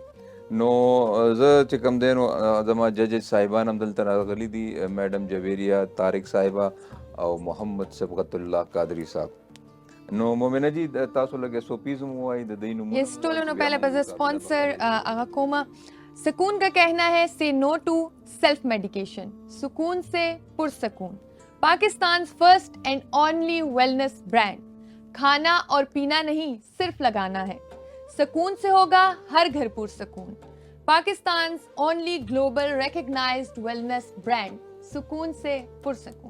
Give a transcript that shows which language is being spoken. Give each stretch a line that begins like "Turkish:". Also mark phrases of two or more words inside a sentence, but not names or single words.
Pashto: نو زه چې کوم دی نو زما ججز صاحبان هم دلته راغلي دي، میډم جویریه، طارق صاحبه او محمد صبغت الله قادری صاحب. نو مومنه جی تاسو لږ SOPs هم ووایئ د دوی نومونه. یس ټولو نه پهله به زه سپانسر هغه کومه.
Urdu: سکون کا کہنا ہے
English: say no to self medication,
Urdu: سکون سے پرسکون،
English: Pakistan first and only wellness brand.
Urdu: کھانا اور پینا نہیں صرف لگانا ہے، سکون سے ہوگا ہر گھر پرسکون.
English: Pakistan only global recognized wellness brand,
Urdu: سکون سے پرسکون.